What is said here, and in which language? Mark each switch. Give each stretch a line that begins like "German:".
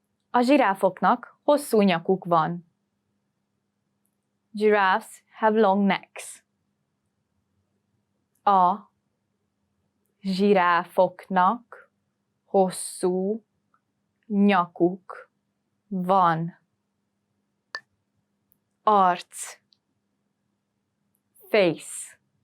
Hungarian: A zsiráfoknak hosszú nyakuk van.
English: Giraffes have long necks.
Hungarian: A zsiráfoknak hosszú nyakuk van. Arc.
English: Face.